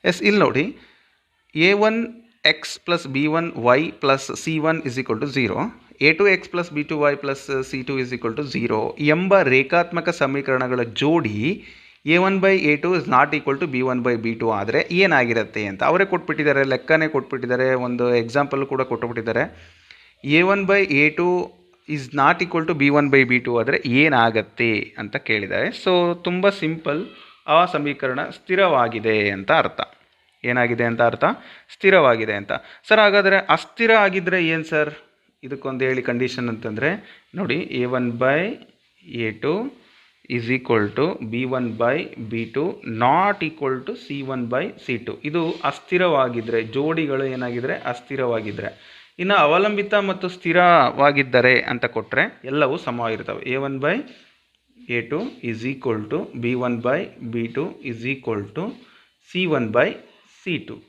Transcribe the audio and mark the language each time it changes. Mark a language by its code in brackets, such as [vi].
[kn] ಇಲ್ಲಿ ನೋಡಿ, A1x + B1y + C1 = 0, A2x + B2y + C2 = 0 ಎಂಬ ರೇಖಾತ್ಮಕ ಸಮೀಕರಣಗಳ ಜೋಡಿ [en] A1/A2 is not equal to B1/B2 [kn] ಆದರೆ ಏನಾಗಿರುತ್ತೆ ಅಂತ ಅವರೇ ಕೊಟ್ಬಿಟ್ಟಿದ್ದಾರೆ, ಲೆಕ್ಕನೇ ಕೊಟ್ಬಿಟ್ಟಿದ್ದಾರೆ, ಒಂದು ಎಕ್ಸಾಂಪಲ್ ಕೂಡ ಕೊಟ್ಟುಬಿಟ್ಟಿದ್ದಾರೆ. [en] A1/A2 is not equal to B1/B2 [kn] ಆದರೆ ಏನಾಗತ್ತೆ ಅಂತ ಕೇಳಿದ್ದಾರೆ. ಸೊ ತುಂಬ ಸಿಂಪಲ್, ಆ ಸಮೀಕರಣ ಸ್ಥಿರವಾಗಿದೆ ಅಂತ ಅರ್ಥ. ಏನಾಗಿದೆ ಅಂತ ಅರ್ಥ? ಸ್ಥಿರವಾಗಿದೆ ಅಂತ. ಸರ್ ಹಾಗಾದರೆ ಅಸ್ಥಿರ ಆಗಿದ್ದರೆ ಏನು ಸರ್? ಇದಕ್ಕೊಂದು ಹೇಳಿ ಕಂಡೀಷನ್ ಅಂತಂದರೆ ನೋಡಿ, [en] A1/A2 is equal to B1/B2 not equal to C1/C2. [kn] ಇದು ಅಸ್ಥಿರವಾಗಿದ್ದರೆ, ಜೋಡಿಗಳು ಏನಾಗಿದ್ದರೆ ಅಸ್ಥಿರವಾಗಿದ್ದರೆ. ಇನ್ನು ಅವಲಂಬಿತ ಮತ್ತು ಸ್ಥಿರವಾಗಿದ್ದರೆ ಅಂತ ಕೊಟ್ಟರೆ ಎಲ್ಲವೂ ಸಮವಾಗಿರ್ತವೆ. [en] A1/A2 is equal to B1/B2 is equal to C1/C2.